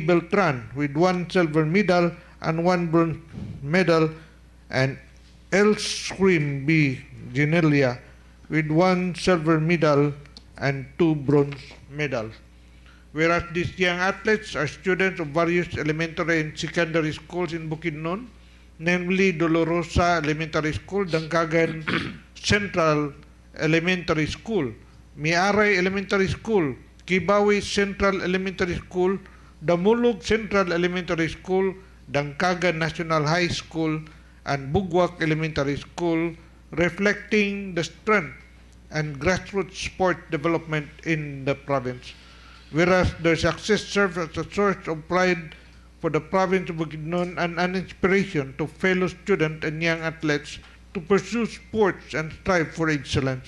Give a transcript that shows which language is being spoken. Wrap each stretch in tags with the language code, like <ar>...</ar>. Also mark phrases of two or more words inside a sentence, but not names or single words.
<en>Beltran with 1 silver medal and 1 bronze medal, and Elscream B. Ginelia with 1 silver medal and 2 bronze medals. Whereas these young athletes are students of various elementary and secondary schools in Bukidnon, namely Dolorosa Elementary School, Dangkagan Central Elementary School, Miaray Elementary School, Kibawi Central Elementary School, Damulog Central Elementary School, Dangkagan National High School, and Bugwak Elementary School, reflecting the strength and grassroots sport development in the province. Whereas their success serves as a source of pride for the province of Bukidnon and an inspiration to fellow students and young athletes to pursue sports and strive for excellence.</en>